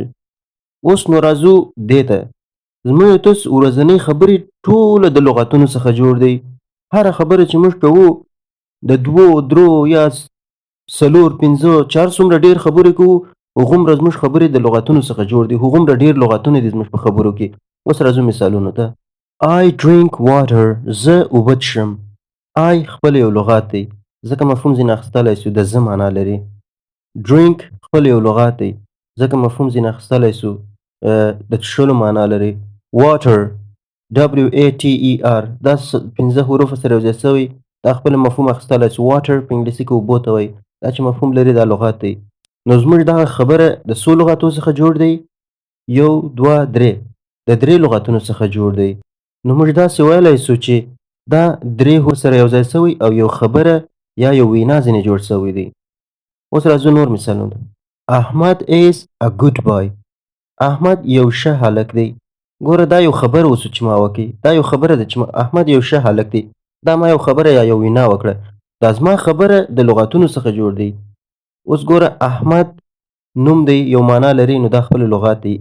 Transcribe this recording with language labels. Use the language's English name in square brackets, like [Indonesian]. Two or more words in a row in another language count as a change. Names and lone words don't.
[Pashto] اوس نو راځو دې ته، زموږ تاسو ورځنۍ خبرې ټوله د لغتونو څخه جوړ دی. هره خبره چې موږ کوو د دوو درو یا څلور پنځه چار څومره ډېر خبرې کوو، هغومره زموږ خبرې د لغتونو څخه جوړ دي، هغومره ډېر لغتونه دي زموږ په خبرو کې. اوس راځو مثالونو ته. [English] I drink water، [Pashto] زه اوبه څښم. I خپل یو لغات دی، ځکه مفهوم ځینې اخیستلی سو، د زه معنا لري. drink خپل یو لغات دی، ځکه مفهوم ځینې اخیستلی سو، د څښلو معنا لري. [English] water WATER، [Pashto] دا پنځه حروفو سره یو ځای سوی، دا خپل مفهوم اخیستلی سو. water په انګلیسي کې اوبو ته وایي، دا چې مفهوم لري دا لغات دی. نو زموږ دغه خبره د څو لغاتو څخه جوړ دی؟ یو، دوه، درې. د 3 لغتونو څخه جوړ دی. نو موږ داسې ویلی سو چې دا 3 حروف سره یو ځای سوی او یو خبره یا یو وینا ځینې جوړ سوی دی. اوس راځو نور مثالونه. احمد [English] is a good boy. [Pashto] احمد یو ښه هلک دی. ګوره دا یو خبر اوسو چې ما وکړي. دا یو خبره ده چې احمد یو ښه هلک دی. دا ما یو خبره یا یو وینا وکړه. دا زما خبره د لغتونو څخه جوړ دی. اوس ګوره احمد نوم دی یو معنا لري نو دا خپل لغات دی.